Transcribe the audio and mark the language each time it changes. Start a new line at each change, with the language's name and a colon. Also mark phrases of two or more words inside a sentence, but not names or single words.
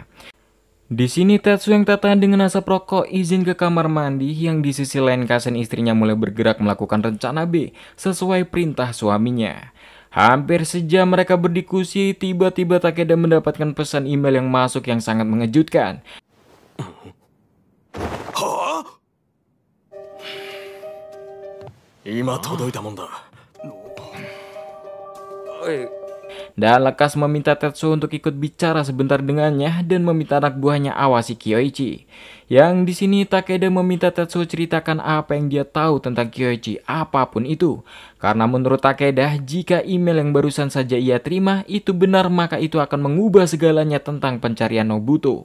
Indonesian: Di sini Tetsuo yang tak tahan dengan asap rokok izin ke kamar mandi, yang di sisi lain Kasen istrinya mulai bergerak melakukan rencana B sesuai perintah suaminya. Hampir sejam mereka berdiskusi, tiba-tiba Takeda mendapatkan pesan email yang masuk yang sangat mengejutkan.
Japanese: はあ？今届いたもんだ。
Indonesian: Dan lekas meminta Tetsuo untuk ikut bicara sebentar dengannya dan meminta anak buahnya awasi Kyoichi. Yang di sini Takeda meminta Tetsuo ceritakan apa yang dia tahu tentang Kyoichi, apapun itu. Karena menurut Takeda, jika email yang barusan saja ia terima itu benar, maka itu akan mengubah segalanya tentang pencarian Nobuto.